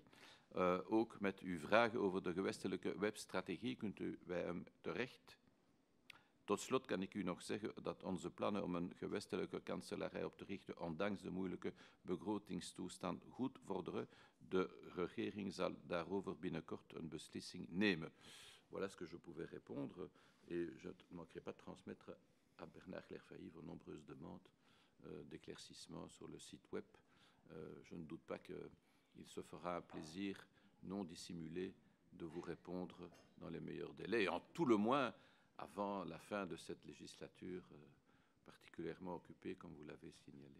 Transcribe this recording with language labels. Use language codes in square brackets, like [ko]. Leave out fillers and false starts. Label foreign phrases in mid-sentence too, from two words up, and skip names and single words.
[nl] Ook met uw vragen over de gewestelijke webstrategie kunt u bij hem terecht. Tot slot kan ik u nog zeggen dat onze plannen om een gewestelijke kanselarij op te richten, ondanks de moeilijke begrotingstoestand, goed vorderen. De regering zal daarover binnenkort een beslissing nemen. [fr] Voilà ce que je pouvais répondre et je ne manquerai pas de transmettre à Bernard Clairfailly vos nombreuses demandes d'éclaircissement sur le site web. Je ne doute pas qu'il se fera un plaisir non dissimulé de vous répondre dans les meilleurs délais, et en tout le moins avant la fin de cette législature particulièrement occupée, comme vous l'avez signalé.